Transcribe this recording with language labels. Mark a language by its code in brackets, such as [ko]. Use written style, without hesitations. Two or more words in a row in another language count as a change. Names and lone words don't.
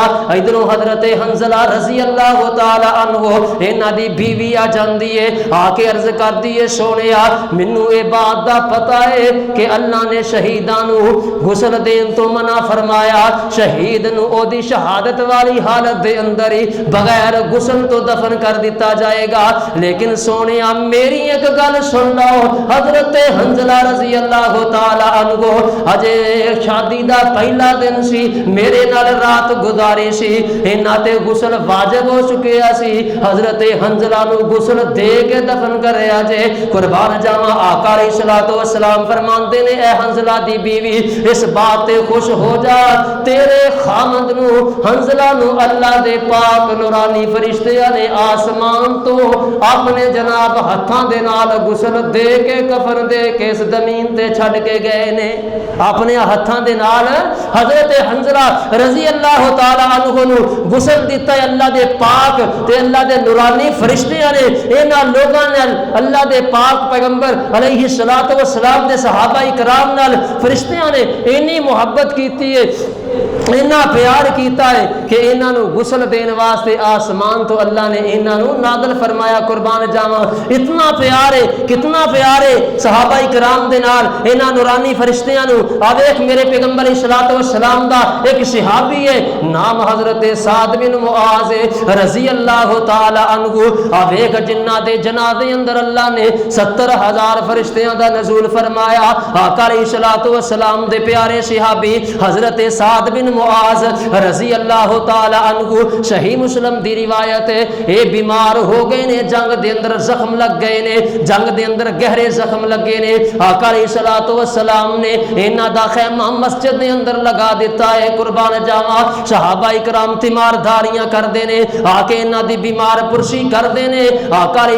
[pa] ادھروں حضرت حنظلہ [ar] رضی اللہ تعالی عنہ [pa] انہاں دی بیوی آ جاندی ہے، آ کے عرض کردی ہے سونیا مینوں اے بات دا پتہ ہے کہ اللہ نے شہیداں نو غسل دین تو منع فرمایا، شہید نو او دی شہادت والی حالت دے اندر ہی بغیر غسل تو دفن کر دیتا جائے گا، لیکن سونیا میری ایک گل سن لو۔ حضرت حنظلہ [ar] رضی اللہ تعالی عنہ [pa] اجے شادی دا پہلا دن سی، میرے نال رات گزاری سی، انہاں تے غسل واجب ہو چکیا سی، حضرت حنظلہ نو غسل دے کے دفن کریا جے۔ قربان جاواں آقا [ar] علیہ الصلوۃ والسلام [pa] فرماندے نے اے حنظلہ دی بیوی اس بات تے خوش ہو جا تیرے خامد نو حنظلہ نو اللہ دے پاک نورانی فرشتیاں نے آسمان تو اپنے جناب ہتھاں دے نال غسل دے کے کفن دے کے اس زمین تے چھڈ کے گئے نے، اپنے ہتھاں دے نال حضرت حنظلہ [ar] رضی اللہ تعالی عنہ [pa] نو غسل دیتا ہے اللہ دے پاک تے اللہ دے نورانی فرشتیاں نے انہاں لوگاں نال اللہ دے پاک پیغمبر [ar] علیہ الصلوۃ والسلام [pa] دے صحابہ کرام نال فرشتیاں نے اتنی محبت کیتی ہے، اتنا پیار کیتا ہے کہ انہاں نو غسل دین واسطے آسمان تو اللہ نے انہاں نو نازل فرمایا۔ قربان جاواں اتنا پیار ہے، کتنا پیار ہے صحابہ کرام دے نال انہاں نورانی فرشتیاں نو۔ آ دیکھ میرے پیغمبر [ar] علیہ الصلوۃ والسلام [pa] دا ایک صحابی ہے نام حضرت سعد بن معاذ [ar] رضی اللہ تعالی عنہ، [pa] آ دیکھ جنہاں دے جنازے اندر اللہ نے 70,000 فرشتیاں دا نزول فرمایا۔ آقا [ar] علیہ الصلوۃ والسلام [pa] دے پیارے صحابی حضرت سعد بن معاذ [ar] رضی اللہ تعالی عنہ [pa] صحیح مسلم دی روایت ہے اے بیمار ہو گئے نے جنگ دے اندر زخم لگ گئے نے جنگ دے اندر گہرے زخم لگے نے آقا [ar] علیہ الصلوۃ والسلام [pa] نے انہاں دا خیمہ مسجد دے اندر لگا دیتا ہے قربان جاواں صحابہ کرام تیمار دھاریاں کر دے نے آ کے انہاں دی بیمار پرسی کر دے نے آقا علیہ